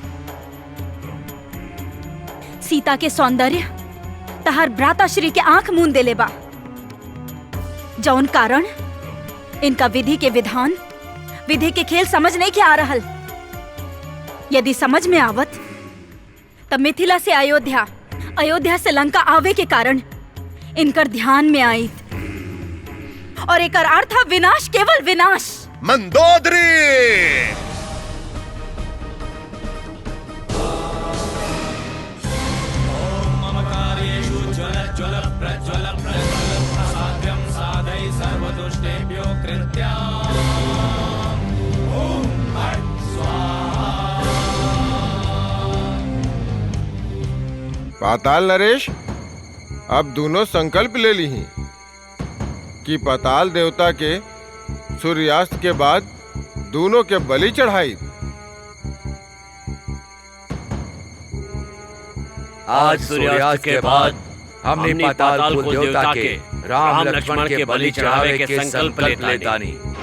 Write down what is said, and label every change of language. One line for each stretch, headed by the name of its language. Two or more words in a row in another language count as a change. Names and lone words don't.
Bhojpuri: सीता के सौंदर्य तहार भ्राताश्री के आंख मूंद देले बा, जौन कारण इनका विधि के विधान, विधि के खेल समझ नहीं के आ रहल। यदि समझ में आवत तब मिथिला से अयोध्या, अयोध्या से लंका आवे के कारण इनकर ध्यान में आई, और एकर अर्थ विनाश, केवल विनाश। मंदोदरी,
Sanskrit: मम कार्येषु ज्वल ज्वल प्रज्वल प्रज्वल प्रसाद्यं साधय सर्वदुष्टेभ्यो कृत्या। ओम फट् स्वाहा।
Bhojpuri: पाताल नरेश, अब दोनों संकल्प ले ली हैं कि पाताल देवता के सूर्यास्त के बाद दोनों के बलि चढ़ाई। आज सूर्यास्त के बाद हमने पाताल कुल देवता के राम लक्ष्मण के बलि चढ़ावे के संकल्प लेतानी।